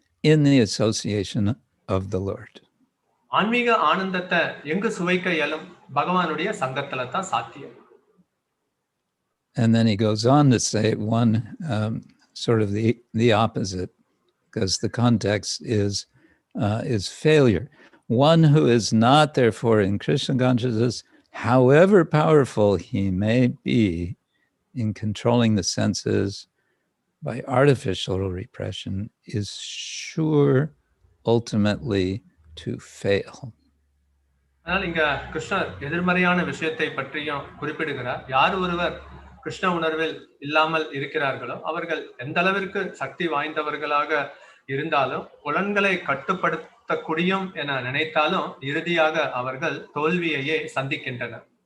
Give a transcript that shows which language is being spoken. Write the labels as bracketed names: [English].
[English] In the association of the Lord. [Tamil] ஆன்மீக ஆனந்தத்தை எங்கு சுவைக்க இயலும்? பகவானுடைய சங்கத்துல தான் சாத்தியம். [English] And then he goes on to say one sort of the opposite, because the context is failure. One who is not therefore in Krishna consciousness, however powerful he may be in controlling the senses by artificial repression, is sure ultimately to fail. [Tamil] அதனால இங்க கிருஷ்ணர் எதிர்மறையான விஷயத்தை பற்றியும் குறிப்பிடுகிறார். யார் ஒருவர் கிருஷ்ண உணர்வில் இல்லாமல் இருக்கிறார்களோ அவர்கள் எந்த அளவிற்கு சக்தி வாய்ந்தவர்களாக இருந்தாலும் புலன்களை கட்டுப்படுத்த குடியும் என நினைத்தாலும் இறுதியாக அவர்கள் தோல்வியையே சந்திக்கின்றனர்.